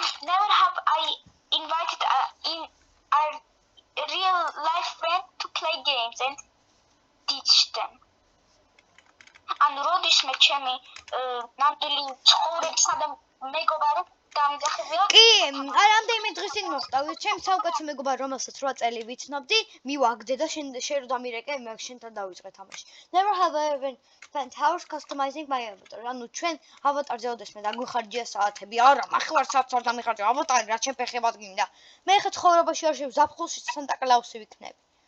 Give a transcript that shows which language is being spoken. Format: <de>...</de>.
<en>Never have I invited a real life friend to play games and teach them.</en> <ka>ანუ როდის მე ჩემი ნამდვილი ცხოვრებსა და მეგობარი დამიძახებია? კი, რამდენიმე ჩემი დღის წინ მოხდა, ჩემი საუკეთესო მეგობარი, რომელსაც 8 წელი ვიცნობდი, მივაგდე და შენ რო დამირეკე, მე შენთან დავიწყე თამაში.</ka> <en>Never have I ever spent hours customizing my avatar.</en> <ka>ანუ ჩვენ ავატარზე ოდესმე დაგვიხარჯია საათები. არა, მახევარ საათს არ დამიხარჯა ავატარი, რა ჩემ ფეხებად გინდა. მე ხეთ ცხოვრებაში არ შევზაფხულში სანტა კლაუსი ვიქნები.</ka>